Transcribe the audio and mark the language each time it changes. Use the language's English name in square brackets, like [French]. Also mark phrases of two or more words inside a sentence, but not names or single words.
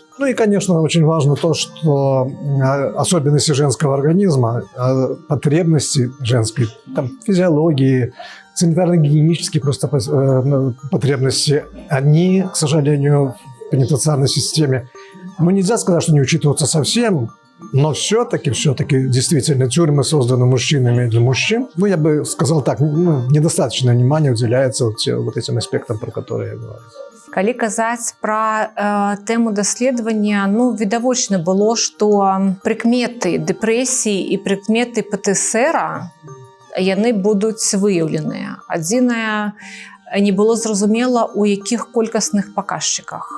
[Russian] Ну и, конечно, очень важно то, что особенности женского организма, потребности женской, физиологии, санитарно-гигиенические просто потребности, они, к сожалению, в пенитенциарной системе, нельзя сказать, что не учитываются совсем, но все-таки действительно тюрьмы созданы мужчинами для мужчин. Я бы сказал так, недостаточно внимания уделяется вот этим аспектам, про которые я говорю. [Belarusian] Калі казаць пра тэму даследавання, відавочна было, што прыкметы дэпрэсіі і прыкметы ПТСР яны будуць выяўленыя. Адзінае, не было зразумела, у якіх колькасных паказчыках.